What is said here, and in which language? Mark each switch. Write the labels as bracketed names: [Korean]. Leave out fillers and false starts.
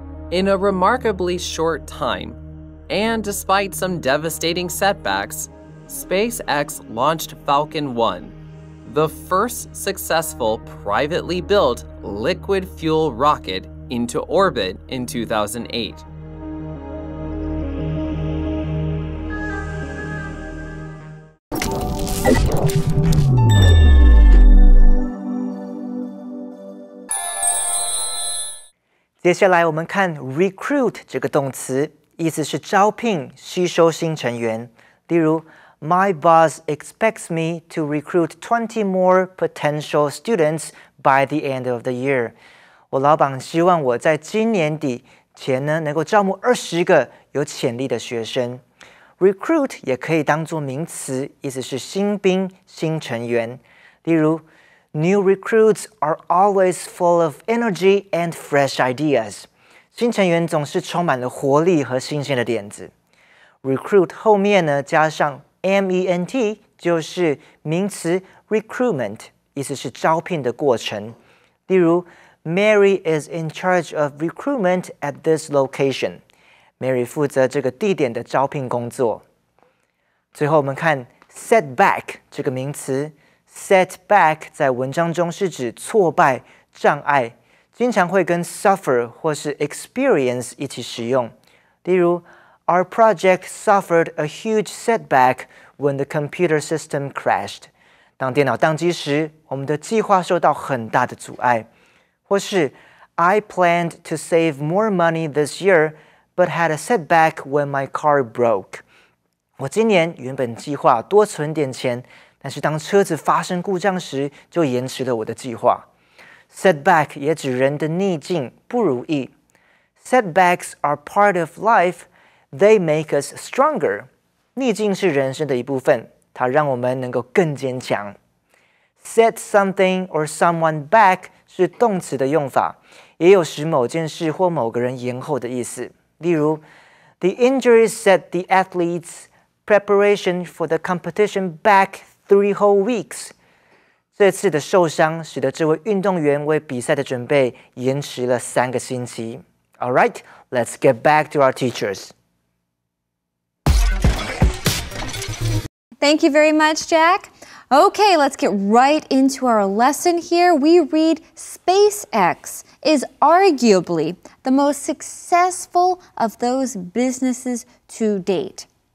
[English] In a remarkably short time, and despite some devastating setbacks, SpaceX launched Falcon 1, the first successful privately built liquid fuel rocket into orbit in 2008. [Chinese] "接下来我们看 recruit 这个动词，意思是招聘、吸收新成员。例如 [English] My boss expects me to recruit 20 more potential students by the end of the year. [Chinese] 我老板希望我在今年底前呢，能够招募20个有潜力的学生。 Recruit 也可以当作名词，意思是新兵、新成员。例如 [English] New recruits are always full of energy and fresh ideas. [Chinese] 新成员总是充满了活力和新鲜的点子。 Recruit 后面呢加上 ment 就是名词 recruitment， 意思是招聘的过程。例如 [English] Mary is in charge of recruitment at this location. [Chinese] Mary 负责这个地点的招聘工作。最后我们看 setback 这个名词 setback 在文章中是指挫败、障碍，经常会跟 suffer 或是 experience 一起使用。例如 [English] Our project suffered a huge setback when the computer system crashed. [Chinese] 当电脑宕机时，我们的计划受到很大的阻碍。或是 [English] I planned to save more money this year, but had a setback when my car broke. [Chinese] 我今年原本计划多存点钱，但是当车子发生故障时，就延迟了我的计划。 Setback 也指人的逆境、不如意。 [English] Setbacks are part of life. They make us stronger. [Chinese] 逆境是人生的一部分，它让我们能够更坚强。 [English] Set something or someone back [Chinese] 是动词的用法，也有使某件事或某个人延后的意思。例如 [English] The injuries set the athletes' preparation for the competition back 3 whole weeks. [Chinese] 这次的受伤使得这位运动员为比赛的准备延迟了3个星期。 [English] All right, let's get back to our teachers. Thank you very much, Jack. Okay, let's get right into our lesson here. We read SpaceX is arguably the most successful of those businesses to date.